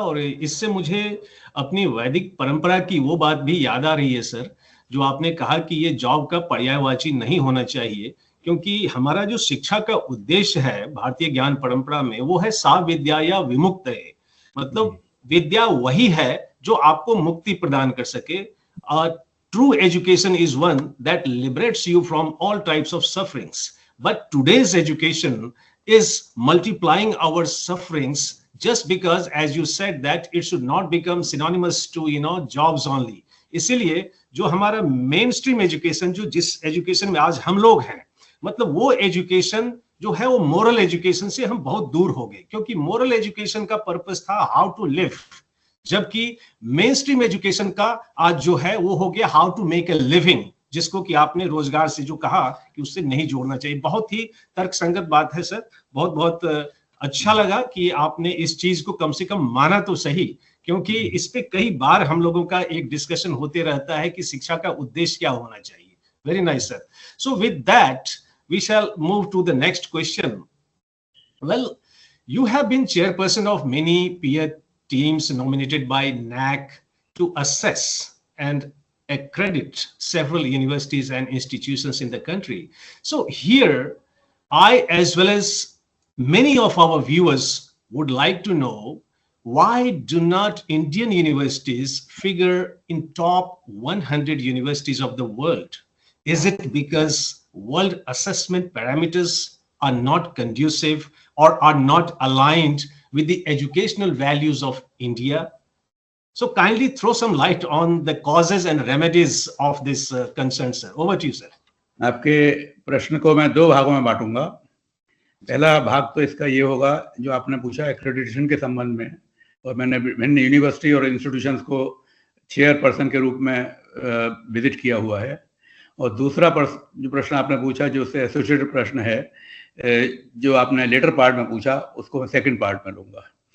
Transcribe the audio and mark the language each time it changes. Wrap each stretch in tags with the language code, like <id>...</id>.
<hi>और इससे मुझे अपनी वैदिक परंपरा की वो बात भी याद आ रही है सर, जो आपने कहा कि ये जॉब का पर्यायवाची नहीं होना चाहिए, क्योंकि हमारा जो शिक्षा का उद्देश्य है भारतीय ज्ञान परंपरा में वो है</hi> <sa>सा विद्या या विमुक्त</sa> <hi>है. मतलब विद्या वही है जो आपको मुक्ति प्रदान कर सके.</hi> <en>True education is one that liberates you from all types of sufferings. But today's education is multiplying our sufferings just because, as you said, that it should not become synonymous to, jobs only.</en> <hi>इसीलिए जो हमारा main stream education, जो जिस education में आज हम लोग हैं, मतलब वो एजुकेशन जो है वो मोरल एजुकेशन से हम बहुत दूर हो गए, क्योंकि मोरल एजुकेशन का पर्पस था</hi> <en>how to live,</en> <hi>जबकि मेन स्ट्रीम एजुकेशन का आज जो है वो हो गया</hi> <en>how to make a living,</en> <hi>जिसको कि आपने रोजगार से जो कहा कि उससे नहीं जोड़ना चाहिए. बहुत ही तर्कसंगत बात है सर. बहुत बहुत अच्छा लगा कि आपने इस चीज को कम से कम माना तो सही, क्योंकि इस पे कई बार हम लोगों का एक डिस्कशन होते रहता है कि शिक्षा का उद्देश्य क्या होना चाहिए.</hi> <en>Very nice sir. So with that we shall move to the next question. Well, you have been chairperson of many peer teams nominated by NAAC to assess and accredit several universities and institutions in the country. So here, I, as well as many of our viewers, would like to know, why do not Indian universities figure in top 100 universities of the world? Is it because world assessment parameters are not conducive or are not aligned with the educational values of India? So kindly throw some light on the causes and remedies of this concern, sir. Over to you, sir.</en> <hi>आपके प्रश्न को मैं दो भागों में बांटूंगा. पहला भाग तो इसका ये होगा जो आपने पूछा एक्रेडिटेशन के संबंध में, और मैंने विभिन्न यूनिवर्सिटी और इंस्टीट्यूशंस को चेयरपर्सन के रूप में विजिट किया हुआ है. और दूसरा जो प्रश्न आपने पूछा, जो उससे एसोसिएटेड प्रश्न है, जो आपने लेटर पार्ट में पूछा, उसको मैं सेकंड पार्ट में लूँगा.</hi>